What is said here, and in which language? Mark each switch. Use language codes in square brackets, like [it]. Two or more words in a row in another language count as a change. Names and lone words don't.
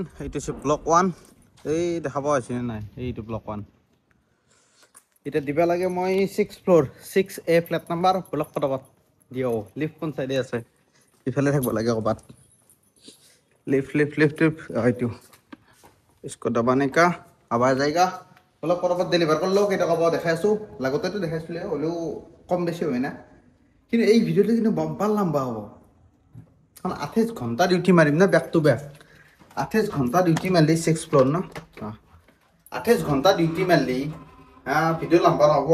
[as] এইটো হৈছে ব্লক 1। এই দেখা পোৱা হৈছেনে নাই? এইটো ব্লক 1। এতিয়া দিব লাগে মই 6th ফ্ল'ৰ 6A [en] flat number. [as] ব্লক পটাপট দিয়ক। লিফ্ট কোন চাইডে আছে? ইফালে থাকিব লাগে ক'ৰবাত। লিফ্ট এইটো [hi] इसको दबाने का आवाज आएगा। [as] অলপ পটাপট ডেলিভাৰ কৰি লওঁ। কেইটকা পাওঁ দেখাই আছোঁ, লাগতেতো দেখাইছিলোঁ, হ'লেও কম বেছি হয় না। কিন্তু এই ভিডিঅ'টো কিন্তু বাম্পাৰ লম্বা হ'ব, কাৰণ 28 ঘণ্টা ডিউটি মাৰিম না, [en] back to back. [as] 28 ঘণ্টা ডিউটি মাৰিলি 6th ফ্ল'ৰ ন, 28 ঘণ্টা ডিউটি মাৰিলি ভিডিঅ' লম্বা নহ'ব।